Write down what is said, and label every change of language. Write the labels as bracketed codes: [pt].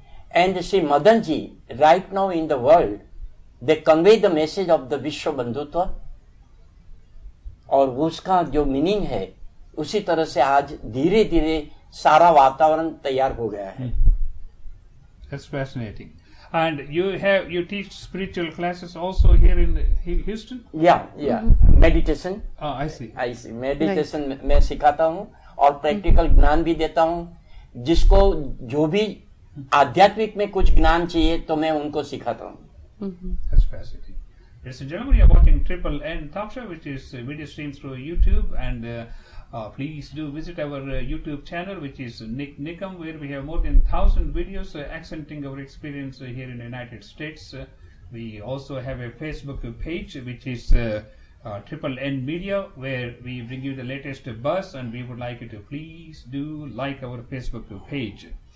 [en] And Sri Madan ji, right now in the world, they convey the message of the Vishwa Bandhutva, [hi] और उसका जो meaning है उसी तरह से आज धीरे धीरे सारा वातावरण तैयार हो गया है. [en] That's fascinating. And you teach spiritual classes also here in Houston? Yeah. Meditation. Oh, I see. [hi] Meditation मैं सिखाता हूँ और प्रैक्टिकल ज्ञान भी देता हूँ. जिसको जो भी आध्यात्मिक में कुछ ज्ञान चाहिए तो मैं उनको सिखाता हूँ. [en] That's fascinating. Ladies and gentlemen, you are watching Triple N Talk Show, which is video streamed through YouTube, and please do visit our YouTube channel, which is Nick Nickum, where we have more than 1,000 videos accenting our experience here in the United States. We also have a Facebook page, which is Triple N Media, where we bring you the latest buzz, and we would like you to please do like our Facebook page.